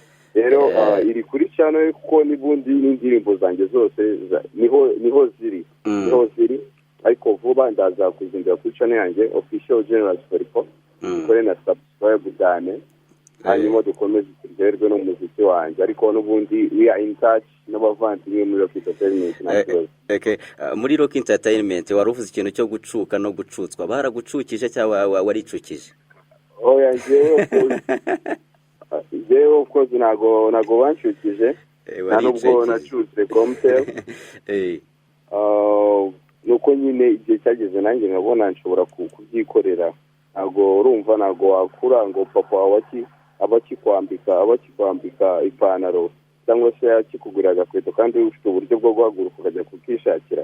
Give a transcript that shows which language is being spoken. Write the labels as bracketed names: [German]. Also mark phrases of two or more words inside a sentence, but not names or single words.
[Kinyarwanda] Rero iri kuri channel kuko n'ubundi n'indirimbo zanjye zose niho ziri, ariko vuba ndaza kuzindira kuri channel yanjye official General Sport kore na subscribe cyane, hanyuma dukomeze turyoherwe n'umuziki wanjye, ariko n'ubundi [English] we are in touch [Kinyarwanda] n'abavandimwe muri Rocky Entertainment. Muri Rocky Entertainment waruvuze ikintu cyo gucuka no gucutswa, baragucukije cyangwa waricukije? Oya, jewe [English] of course [Kinyarwanda] nago banshukije, nubwo nacutse komtel nuko nyine igihe cyageze nanjye nkabona nshobora kubyikorera. Ntabwo urumva, ntabwo wakura ngo papa wawe abakikwambika ipantaro cyangwa se akikugurira agakweto kandi ufite uburyo bwo guhaguruka ukajya kukishakira.